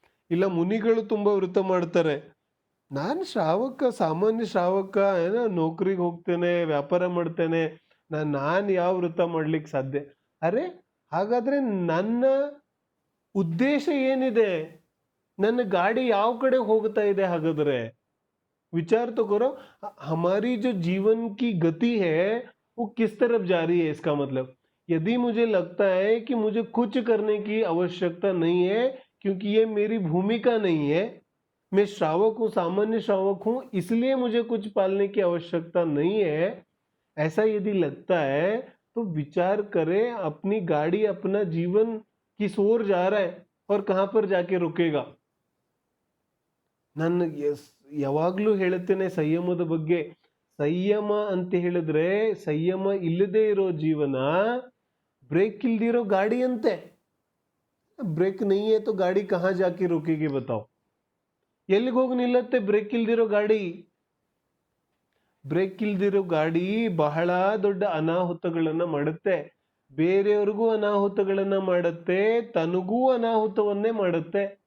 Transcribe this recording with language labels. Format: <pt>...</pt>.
<kn>ಇಲ್ಲ ಮುನಿಗಳು ತುಂಬಾ ವೃತ್ತ ಮಾಡ್ತಾರೆ, ನಾನು ಶ್ರಾವಕ, ಸಾಮಾನ್ಯ ಶ್ರಾವಕ, ನೌಕರಿಗೆ ಹೋಗ್ತೇನೆ, ವ್ಯಾಪಾರ ಮಾಡ್ತೇನೆ, ನಾನು ಯಾವ ವೃತ್ತ ಮಾಡ್ಲಿಕ್ಕೆ ಸಾಧ್ಯ? ಅರೆ ಹಾಗಾದ್ರೆ ನನ್ನ ಉದ್ದೇಶ ಏನಿದೆ, ನನ್ನ ಗಾಡಿ ಯಾವ ಕಡೆ ಹೋಗ್ತಾ ಇದೆ? ಹಾಗಾದ್ರೆ</kn> <hi>विचार तो करो, हमारी जो जीवन की गति है वो किस तरफ जा रही है। इसका मतलब यदि मुझे लगता है कि मुझे कुछ करने की आवश्यकता नहीं है क्योंकि ये मेरी भूमिका नहीं है, मैं श्रावक हूँ, सामान्य श्रावक हूँ, इसलिए मुझे कुछ पालने की आवश्यकता नहीं है, ऐसा यदि लगता है तो विचार करें अपनी गाड़ी, अपना जीवन किस ओर जा रहा है और कहाँ पर जाके रुकेगा।</hi> <kn>ನಾನು ಯಾವಾಗ್ಲೂ ಹೇಳುತ್ತೇನೆ ಸಂಯಮದ ಬಗ್ಗೆ. ಸಂಯಮ ಅಂತ ಹೇಳಿದ್ರೆ ಸಂಯಮ ಇಲ್ಲದೆ ಇರೋ ಜೀವನ ಬ್ರೇಕ್ ಇಲ್ದಿರೋ ಗಾಡಿ ಅಂತೆ.</kn> <hi>ಬ್ರೇಕ್ ನಹೀ ಹೈ ತೋ ಗಾಡಿ ಕಹಾ ಜಾಕೆ ರುಕೇಗಿ ಬತಾओ?</hi> <kn>ಎಲ್ಲಿಗೆ ಹೋಗಿ ನಿಲ್ಲತ್ತೆ ಬ್ರೇಕ್ ಇಲ್ದಿರೋ ಗಾಡಿ? ಬ್ರೇಕ್ ಇಲ್ದಿರೋ ಗಾಡಿ ಬಹಳ ದೊಡ್ಡ ಅನಾಹುತಗಳನ್ನ ಮಾಡುತ್ತೆ, ಬೇರೆಯವ್ರಿಗೂ ಅನಾಹುತಗಳನ್ನ ಮಾಡುತ್ತೆ, ತನಗೂ ಅನಾಹುತವನ್ನೇ ಮಾಡುತ್ತೆ.</kn>